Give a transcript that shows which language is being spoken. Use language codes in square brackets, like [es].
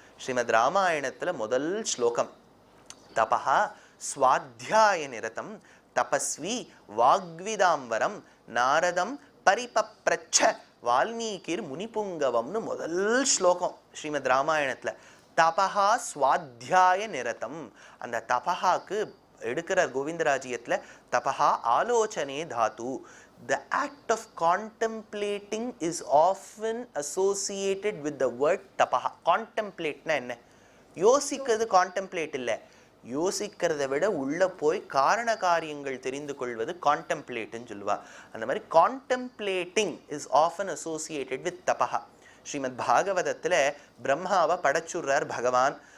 [ta] ஸ்ரீமத் ராமாயணத்துல முதல் ஸ்லோகம், தபஹா ஸ்வாத்தியாய நிரதம் தபஸ்வி வாக்விதாம்பரம் நாரதம் பரிபப்ரச்ச வால்மீகிர் முனிபுங்கவம்னு முதல் ஸ்லோகம் ஸ்ரீமத் ராமாயணத்துல. தபஹா ஸ்வாத்தியாய நிரதம். அந்த தபஹாக்கு எடுக்கிற கோவிந்தராஜ்யத்துல தபஹா ஆலோசனே தாத்து. [en] The act of contemplating is often associated with the word tapaha. [ta] Contemplate na enna? யோசிக்கிறது contemplate இல்லை. யோசிக்கிறத விட உள்ள போய் காரண காரியங்கள் தெரிந்து கொள்வது கான்டெம்ப்ளேட்னு சொல்லுவா. அந்த மாதிரி [en] Contemplating is often associated with தபஹா. [ta] Srimad பாகவதத்தில் பிரம்மாவை படைச்சுடுறார் பகவான்.